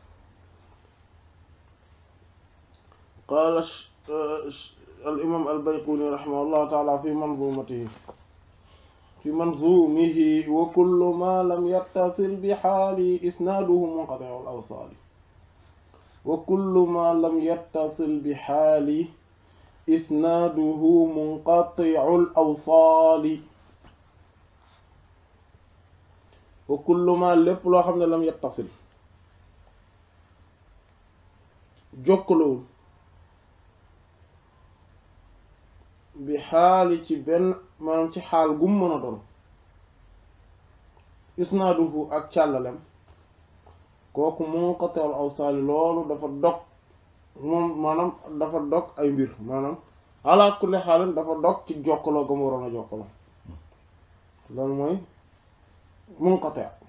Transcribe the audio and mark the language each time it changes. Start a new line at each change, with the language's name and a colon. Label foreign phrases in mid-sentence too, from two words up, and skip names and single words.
Arabic: قال الإمام البيقوني رحمه الله تعالى في منظومه وكل ما لم يتصل بحال إسناده منقطع الأوصال وكل ما لم يتصل بحال إسناده منقطع الأوصال وكل ما
Wolof: lépp loo xam ne
Arabic: لم يتصل
Wolof: jokkalowul bi xaali ci benn maanaam ci xaal gum mën a doon isnaaduhu ak càllalem kooku
Arabic: منقطع الأوصال
Wolof: loolu dafa dog moom maanaam dafa dog ay mbir maanaam
Arabic: على كل حال
Wolof: dafa dog ci jokkaloo ga mu waroon a jokkaloo loolu mooy munqati'